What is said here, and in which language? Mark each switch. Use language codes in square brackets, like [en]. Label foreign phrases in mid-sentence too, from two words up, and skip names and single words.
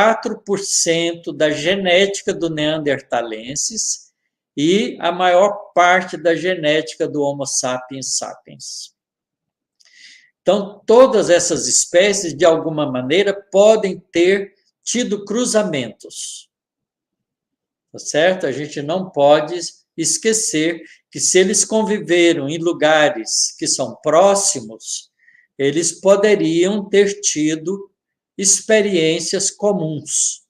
[pt] 4% da genética do Neanderthalensis e a maior parte da genética do Homo sapiens sapiens. Então, todas essas espécies, de alguma maneira, podem ter tido cruzamentos. Tá certo? A gente não pode esquecer que, se eles conviveram em lugares que são próximos, eles poderiam ter tido experiências comuns.